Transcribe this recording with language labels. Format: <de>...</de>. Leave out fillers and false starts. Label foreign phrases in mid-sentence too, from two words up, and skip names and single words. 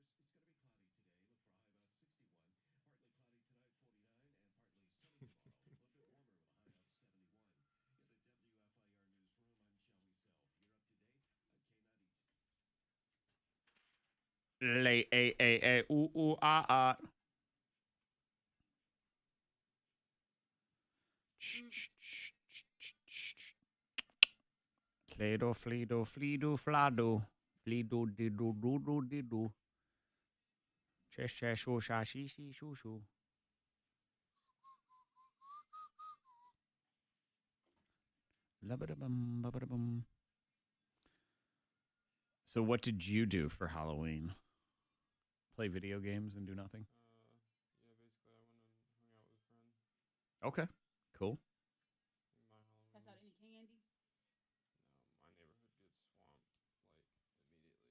<en>Lay a ooh ooh ah ah. Fledo, fledo, fledo, flado. Fledo, dido, do, dido. Chesha, shosha, shishi, shushu. Lubba-da-bum, bubba-da-bum. So what did you do for Halloween? Play video games and do nothing? Yeah, basically, I went and hung out with a friend. Okay, cool. Pass out any candy? No, my neighborhood gets swamped like immediately.</en>